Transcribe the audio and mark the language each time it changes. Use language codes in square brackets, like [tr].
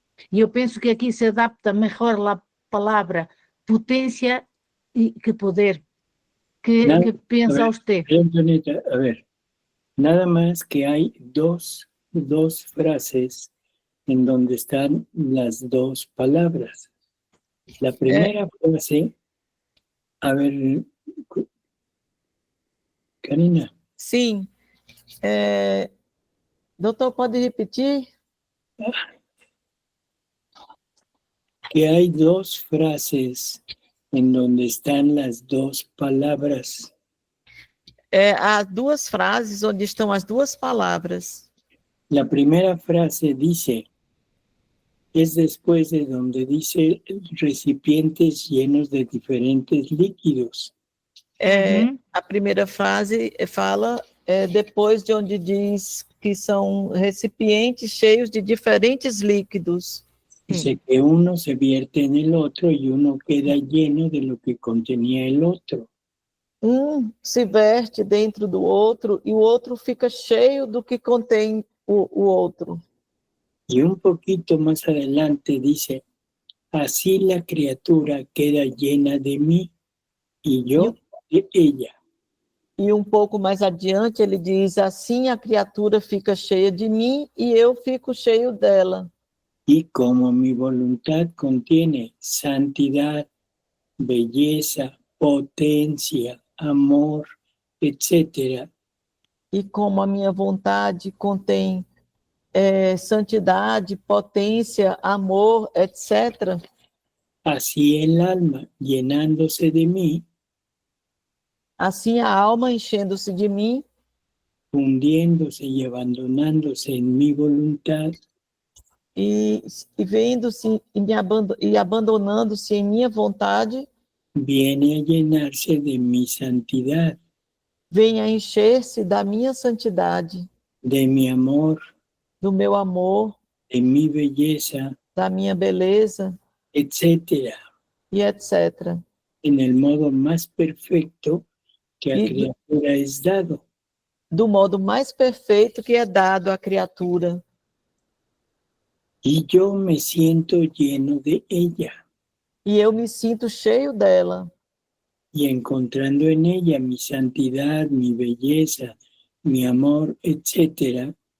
[pt] E eu penso que aqui se adapta melhor a palavra potência que poder. [es] ¿Qué piensa usted? Antonieta, a ver, nada más que hay dos frases en donde están las dos palabras. La primera frase, a ver, Karina. [pt] Sim. Doutor, pode repetir? [es] Que hay dos frases en donde están las dos palabras. [pt] Há duas frases onde estão as duas palavras. [es] La primera frase dice, es después de donde dice recipientes llenos de diferentes líquidos. [pt] A primeira frase fala depois de onde diz que são recipientes cheios de diferentes líquidos. [es] Dice que uno se vierte en el otro y uno queda lleno de lo que contenía el otro. [pt] Se verte dentro do outro e o outro fica cheio do que contém o outro. [es] Y un poquito más adelante dice, así la criatura queda llena de mí y yo de ella. [pt] E um pouco mais adiante ele diz, assim a criatura fica cheia de mim e eu fico cheio dela. [es] Y como mi voluntad contiene santidad, belleza, potencia, amor, etc. [pt] E como a minha vontade contém santidade, potência, amor, etc. [es] Así el alma, llenándose de mí, [pt] assim a alma enchendo-se de mim, [es] fundiéndose y abandonándose en mi voluntad, [pt] e vendo-se e abandonando-se em minha vontade, [es] viene a llenarse de mi santidad, [pt] vem a encher-se da minha santidade, [es] de mi amor, [pt] do meu amor, [es] de mi belleza, [pt] da minha beleza, [es] etc. [pt] e etc. [es] En el modo más perfecto que a criatura es dado. [pt] Do modo mais perfeito que é dado à criatura. [es] Y yo me siento lleno de ella. [pt] E eu me sinto cheio dela. [es] Y encontrando en ella mi santidad, mi belleza, mi amor, etc.